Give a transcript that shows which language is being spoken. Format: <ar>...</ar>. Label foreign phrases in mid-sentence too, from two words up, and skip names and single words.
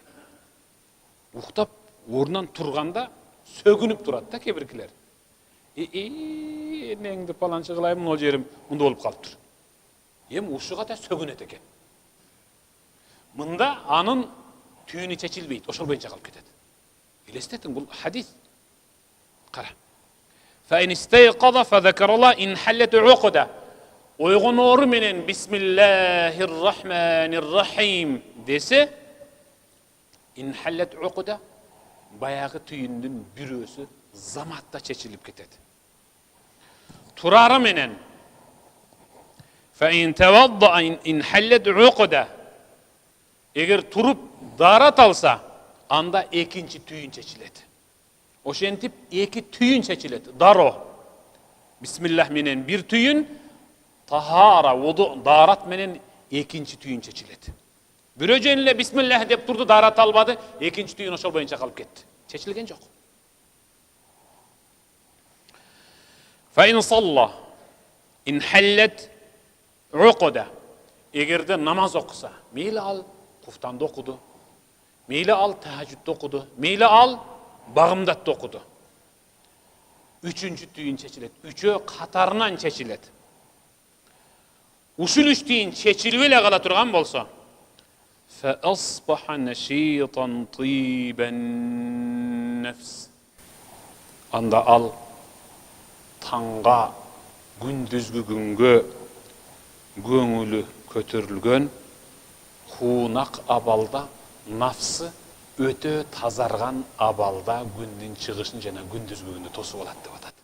<ky>Уктап орнунан турганда сөгүнүп турат да кээ-биркилер. Неңди паланчы кылайым, ол жерим мындай болуп калыптыр. Эми ушуга да сөгүнөт экен. Мында анын түйүнү чечилбейт, ошол боюнча калып кетет. Элестетиң, бул хадис. Кара.</ky> <ar>فإن استيقظ فذكر الله إن حلت عقدة.</ar> <ky>Ойгоноору менен</ky> <ar>بسم الله الرحمن الرحيم</ar> <ky>десе,</ky> <ar>انحلت عقدة,</ar> <ky>баягы түйүндүн бирөөсү заматта чечилип кетет. Турары менен</ky> <ar>فإن توضأ إن حلت عقدة.</ar> <ky>Эгер туруп дарат алса, анда экинчи түйүн чечилет. Ошентип эки түйүн чечилет. Даро. Бисмиллах менен бир түйүн, тахара, вуду, дарат менен экинчи түйүн чечилет. Бирөө жөн эле бисмиллах деп турду, дарат албады, экинчи түйүн ошол боюнча калып кетти. Чечилген жок.</ky> <ar>فإن صلى إن حلت عقدة.</ar> <ky>Эгерде намаз окуса, мейли ал куфтанды окуду, мейли ал тахажжудду окуду, мейли ал багымдатты окуду. Үчүнчү түйүн чечилет. Үчөө катарынан чечилет. Ушул үч түйүн чечилип эле кала турган болсо,</ky> <ar>فأصبح نشيطا طيب النفس.</ar> <ky>Анда ал таңга, күндүзгү күнгө көңүлү көтөрүлгөн, хуунак абалда, нафсы өтө тазарган абалда күндүн чыгышын жана күндүзгү күндү тосуп алат деп атат.</ky>